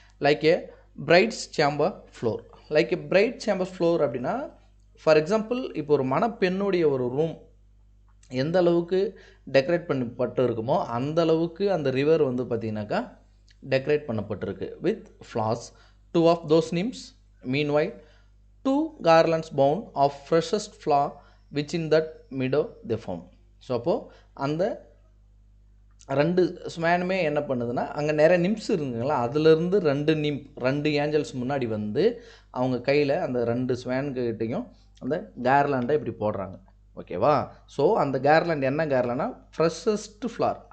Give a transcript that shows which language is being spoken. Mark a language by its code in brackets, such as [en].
[en] Like a bride's chamber floor. [ta] Like ஏ bright chamber floor அப்படின்னா for example இப்போ ஒரு மணப்பெண்ணுடைய ஒரு ரூம் எந்த அளவுக்கு டெக்கரேட் பண்ணப்பட்டு இருக்குமோ அந்த அளவுக்கு அந்த ரிவர் வந்து பார்த்திங்கனாக்கா டெக்கரேட் பண்ணப்பட்டிருக்கு with flowers. [en] 2 of those nymphs meanwhile 2 garlands bound of freshest flower which in that meadow they found. [ta] So அப்போது அந்த 2 ஸ்வானுமே என்ன பண்ணுதுன்னா அங்கே நிறைய நிம்ஸ் இருக்குங்களா, அதுலேருந்து 2 ஏஞ்சல்ஸ் முன்னாடி வந்து அவங்க கையில் அந்த 2 ஸ்வான்கிட்டையும் அந்த கேர்லாண்டை இப்படி போடுறாங்க. ஓகேவா, ஸோ அந்த கேர்லாண்ட் என்ன கேர்லாண்டா ஃப்ரெஷஸ்ட் ஃப்ளார்.